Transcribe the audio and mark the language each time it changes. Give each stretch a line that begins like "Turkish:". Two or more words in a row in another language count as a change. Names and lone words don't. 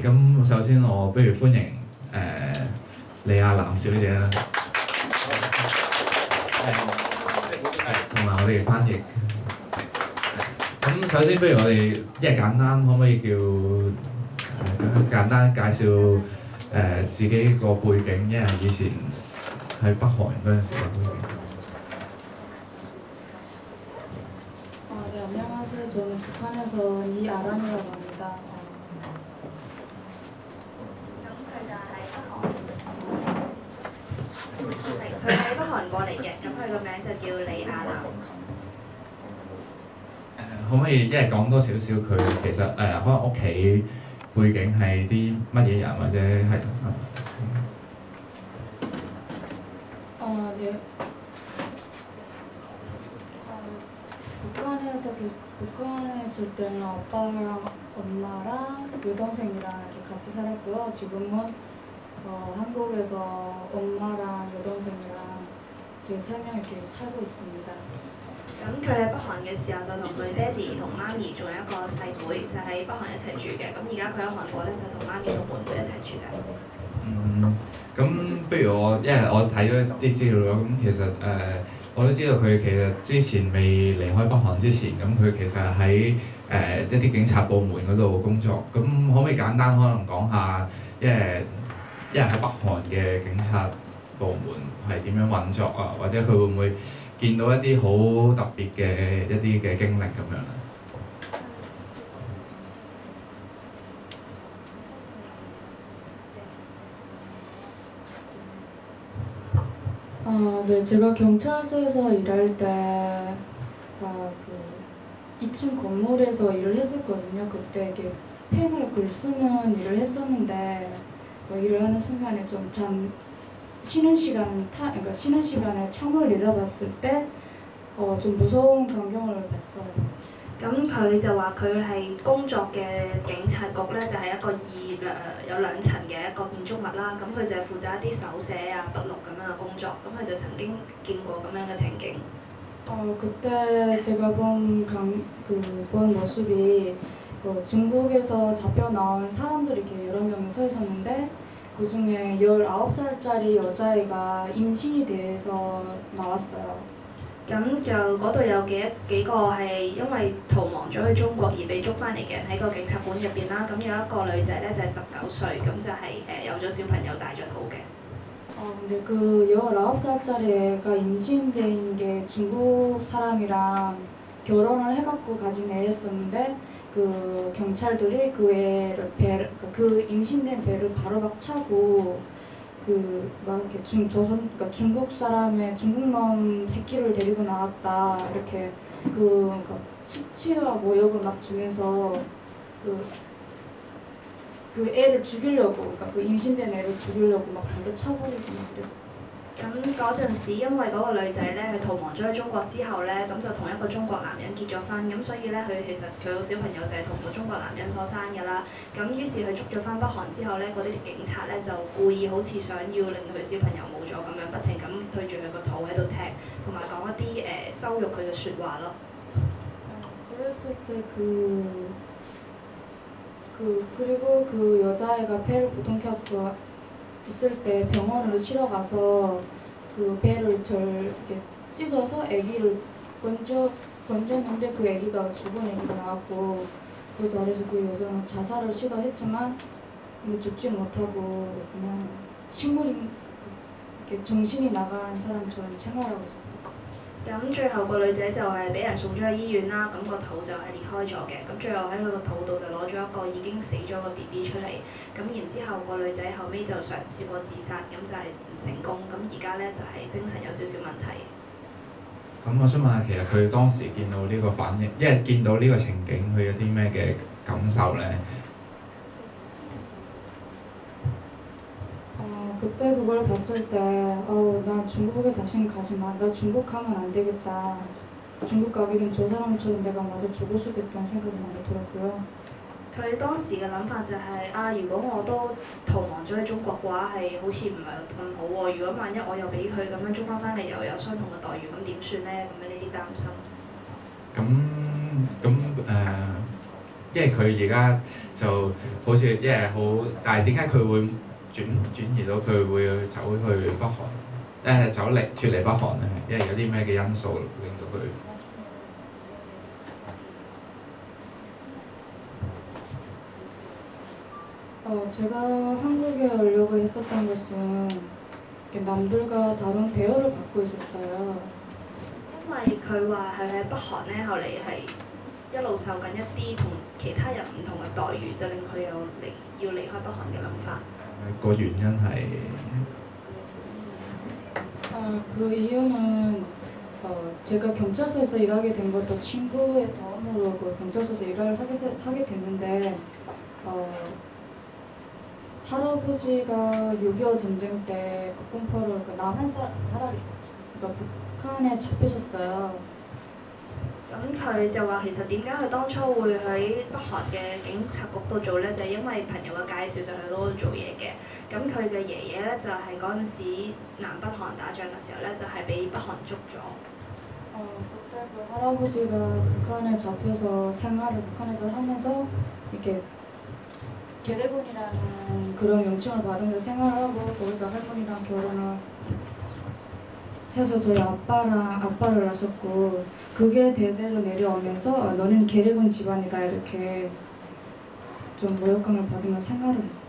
Cantonese: 咁首先我不如歡迎李亞男小姐啦，同埋我哋嘅翻譯。咁首先不如我哋簡單可唔可以簡單介紹自己個背景，因為以前喺北韓嗰陣時嘅背景。
Korean: 네, 안녕하세요. 저는 북한에서 이아람이라고 합니다.
Cantonese: 佢喺北韓過嚟嘅，咁佢個名就叫李亞男。可唔可以講多少少佢其實可能屋企背景係啲乜嘢人，或者係
Korean: 네. 북한에 있을 때는 아빠랑 엄마랑 여동생이랑 이렇게 같이 살았고요. 지금은 한국에서 엄마랑 여동생이랑 제 3명 이렇게 살고 있습니다.
Cantonese: 咁佢喺北韓嘅時候就同佢爹哋同媽咪仲有一個細妹，就喺北韓一齊住嘅。咁而家佢喺韓國咧就同媽咪同妹妹一齊住嘅。咁不如因為我睇咗啲資料咯，咁其實我都知道佢其實之前未離開北韓之前，咁佢其實喺一啲警察部門嗰度工作。咁可唔可以簡單可能講下，因為喺北韓嘅警察部門係點樣運作啊？或者佢會唔會見到一啲好特別嘅一啲嘅經歷咁樣啊？
Korean: 네, 제가 경찰서에서 일할 때 2층 건물에서 일을 했었거든요. 그때 이게 펜으로 글 쓰는 일을 했었는데 일을 하는 순간에 좀 쉬는 시간에 창문을 내려봤을 때 좀 무서운 광경을 봤어요.
Cantonese: 咁佢就話佢係工作嘅警察局咧，就係一個有2層嘅一個建築物啦。咁佢就係負責一啲手寫啊、筆錄咁樣嘅工作。咁佢就曾經見過咁樣嘅情景。
Korean: 그때 제가 본 모습이 중국에서 잡혀 나온 사람들이 이렇게 여러 명이 서 있었는데 그 중에 19살짜리 여자애가 임신이 돼서 나왔어요.
Cantonese: 咁就嗰度有幾個係因為逃亡咗去中國而被捉翻嚟嘅人喺個警察館入邊啦。咁有一個女仔咧就係19歲，咁就係有咗小朋友大咗肚嘅。
Korean: 근데 그 19살짜리 애가 임신된 게 중국 사람이랑 결혼을 해갖고 가진 애였었는데 그 경찰들이 그 임신된 배를 바로 막 차고 이렇게 중국 사람의 중국놈 새끼를 데리고 나왔다 이렇게 수치와 모욕을 막 주면서 그 애를 죽이려고, 그러니까 그 임신된 애를 죽이려고 막 발로 차버리고 막 그래서.
Cantonese: 咁嗰陣時，因為嗰個女仔咧係逃亡咗去中國之後咧，咁就同一個中國男人結咗婚，咁所以咧其實佢個小朋友就係同個中國男人所生㗎啦。咁於是佢捉咗翻北韓之後咧，嗰啲警察咧就故意好似想要令佢小朋友冇咗咁樣，不停咁對住佢個肚喺度踢，同埋講一啲羞辱佢嘅説話咯。
Korean: 그랬을 때 그리고 그 여자애가 배를 부둥켰고 있을 때 병원으로 치러 가서 그 배를 이렇게 찢어서 아기를 건졌는데 그 아기가 죽은 아기가 나왔고 그 자리에서 그 여자는 자살을 시도했지만 근데 죽지 못하고 그냥 이렇게 정신이 나간 사람처럼 생활하고 있었어요.
Cantonese: 咁最後個女仔就係俾人送咗去醫院啦，咁個肚就係裂開咗嘅，咁最後喺佢個肚度就攞咗一個已經死咗個 BB 出嚟，咁然之後個女仔後尾就嘗試過自殺，咁就係唔成功，咁而家咧就係精神有少少問題。咁我想問下，其實佢當時見到呢個反應，因為見到呢個情景，佢有啲咩嘅感受咧？
Korean: 그때 그걸 봤을 때, 나 중국에 다시는 가지 마. 나 중국 가면 안 되겠다. 중국 가게 되면 저 사람처럼 내가 맞아 죽을 수도 있다는 생각이 많이 들었고요.
Cantonese: 佢當時嘅諗法就係、如果我都逃亡咗去中國嘅話，係好似唔係咁好喎。如果萬一我又俾佢咁樣捉翻嚟，又有相同嘅待遇，咁點算呢？咁樣呢啲擔心。因為佢而家就好似因為好，但係點解佢會轉移到佢會走去北韓？脫離北韓咧？因為有啲咩嘅因素令到佢？
Korean: 제가 한국에 오려고 했었던 것은 남들과 다른 대우를 받고 있었어요.
Cantonese: 因為佢話佢喺北韓咧，後嚟係一路受緊一啲同其他人唔同嘅待遇，就令佢要離開北韓嘅諗法。個原因係
Korean: 그 이유는 제가 경찰서에서 일하게 된 것도 친구의 도움으로 그 경찰서에서 일을 하게 됐는데 할아버지가 6.25 전쟁 때 국군포를 남한 사람 그러니까 북한에 잡히셨어요.
Cantonese: 咁佢就話其實點解佢當初會喺北韓嘅警察局度做呢？就係、因為朋友嘅介紹就去嗰度做嘢嘅。咁佢嘅爺爺呢，就係嗰陣時南北韓打仗嘅時候呢，就係、俾北韓捉咗。
Korean: 그때 그 할아버지가 북한에 잡혀서 생활을 북한에서 하면서 이렇게 계례군이라는 그런 명칭을 받으면서 생활을 하고 거기서 할머니랑 결혼을 해서 저희 아빠를 낳았고 그게 대대로 내려오면서 너는 계례군 집안이다 이렇게 좀 모욕감을 받으며 생활을 했어요.